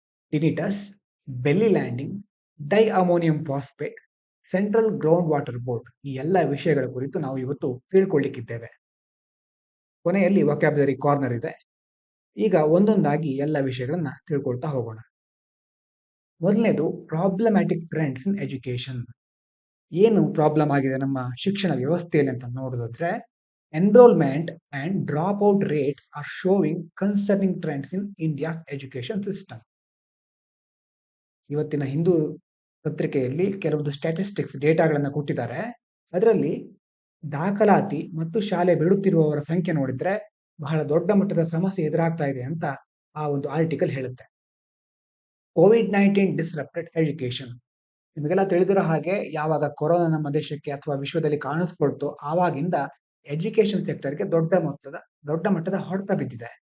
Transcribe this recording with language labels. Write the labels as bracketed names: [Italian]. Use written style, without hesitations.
[Kannada] ಟಿನಿಟಸ್, belly landing, di ammonium phosphate, central ground water board, ಈ ಎಲ್ಲ ವಿಷಯಗಳ ಕುರಿತು ನಾವು ಇವತ್ತು ತಿಳ್ಕೊಳ್ಳಿಕ್ಕಿದ್ದೇವೆ. ಕೊನೆಯಲ್ಲಿ ವೊಕ್ಯಾಬ್ಯುಲರಿ ಕಾರ್ನರ್ ಇದೆ. ಈಗ ಒಂದೊಂದಾಗಿ ಎಲ್ಲ ವಿಷಯಗಳನ್ನ ತಿಳ್ಕೊಳ್ತಾ ಹೋಗೋಣ. ಮೊದಲನೇದು [English] Problematic trends in education. [Kannada] ಏನು ಪ್ರಾಬ್ಲಮ್ ಆಗಿದೆ ನಮ್ಮ ಶಿಕ್ಷಣ ವ್ಯವಸ್ಥೆಯಲ್ಲಿ ಅಂತ ನೋಡೋದಾದ್ರೆ, [English] enrollment and dropout rates are showing concerning trends in India's education system. [Kannada] ಇವತ್ತಿನ ಹಿಂದೂ ಪತ್ರಿಕೆಯಲ್ಲಿ ಕೆಲವೊಂದು ಸ್ಟ್ಯಾಟಿಸ್ಟಿಕ್ಸ್ ಡೇಟಾಗಳನ್ನು ಕೊಟ್ಟಿದ್ದಾರೆ. ಅದರಲ್ಲಿ ದಾಖಲಾತಿ ಮತ್ತು ಶಾಲೆ ಬಿಡುತ್ತಿರುವವರ ಸಂಖ್ಯೆ ನೋಡಿದ್ರೆ ಬಹಳ ದೊಡ್ಡ ಮಟ್ಟದ ಸಮಸ್ಯೆ ಎದುರಾಗ್ತಾ ಇದೆ ಅಂತ ಆ ಒಂದು ಆರ್ಟಿಕಲ್ ಹೇಳುತ್ತೆ. [English] COVID-19 ಡಿಸ್ರಪ್ಟೆಡ್ education. [Kannada] ನಿಮಗೆಲ್ಲ ತಿಳಿದಿರೋ ಹಾಗೆ ಯಾವಾಗ ಕೊರೋನಾ ನಮ್ಮ ದೇಶಕ್ಕೆ ಅಥವಾ ವಿಶ್ವದಲ್ಲಿ ಕಾಣಿಸ್ಕೊಳ್ತು, ಆವಾಗಿಂದ ಎಜುಕೇಶನ್ ಸೆಕ್ಟರ್ಗೆ ದೊಡ್ಡ ಮಟ್ಟದ ಹೊಡೆತ ಬಿದ್ದಿದೆ.